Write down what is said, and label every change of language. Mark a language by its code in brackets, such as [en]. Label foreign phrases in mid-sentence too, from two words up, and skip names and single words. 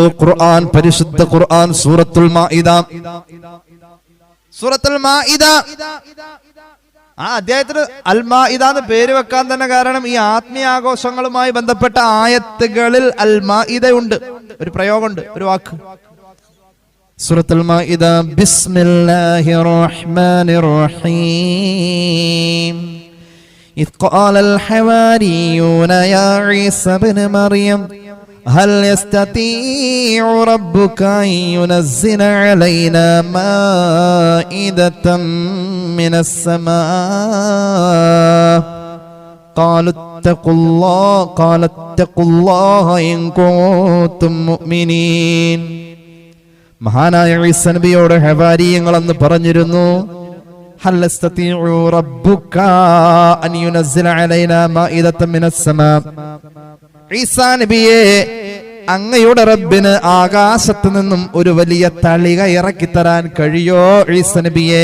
[ml] ഖുർആൻ, പരിശുദ്ധ ഖുർആൻ, സൂറത്തുൽ മാഇദ. സൂറത്തുൽ മാഇദ ആ അധ്യായത്തിന് അൽ മാഇദ എന്ന് പേര് വെക്കാൻ തന്നെ കാരണം ഈ ആത്മീയാഘോഷങ്ങളുമായി ബന്ധപ്പെട്ട ആയത്തുകളിൽ അൽ മാഇദ ഉണ്ട്. ഒരു പ്രയോഗമുണ്ട്, ഒരു വാക്ക്. [ar] സൂറത്തുൽ മാഇദ, بسم الله الرحمن الرحيم. إذ قال الحواريون يا عيسى ابن مريم هل يستطيع ربك أن ينزل علينا مائدة من السماء قال اتقوا الله إن كنتم مؤمنين. [ml] മഹാനായ ഈസ നബിയോട് ഹവാരിയങ്ങൾ എന്ന് പറഞ്ഞിരുന്നു, [ar] هل يستطيع ربك أن ينزل علينا مائدة من السماء. [ml] ഈസാ നബിയെ, അങ്ങയുടെ റബ്ബിന് ആകാശത്ത് നിന്നും ഒരു വലിയ തളിക ഇറക്കി തരാൻ കഴിയോ ഈസ നബിയെ?